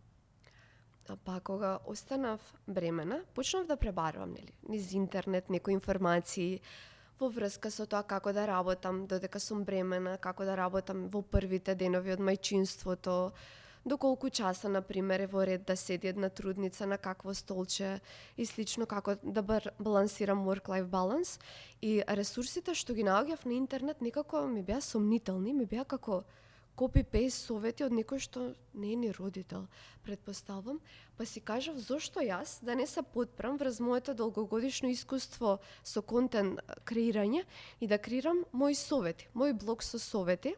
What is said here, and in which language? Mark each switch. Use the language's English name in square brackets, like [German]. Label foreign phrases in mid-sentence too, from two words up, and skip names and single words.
[Macedonian] Па кога останав бремена, почнав да пребарувам низ интернет некои информации во врска со тоа како да работам додека сум бремена, како да работам во првите денови од мајчинството, до колку часа, например, е во ред да седи една трудница на какво столче и слично, како да балансирам [English] work-life balance. [Macedonian] И ресурсите што ги наоѓав на интернет некако ми беа сомнителни, ми беа како copy-paste совети од некој што не е ни родител, предпоставам, па си кажав зошто јас да не се потпрам врз моето долгогодишно искуство со контент креирање и да креирам мои совети, мој блог со совети.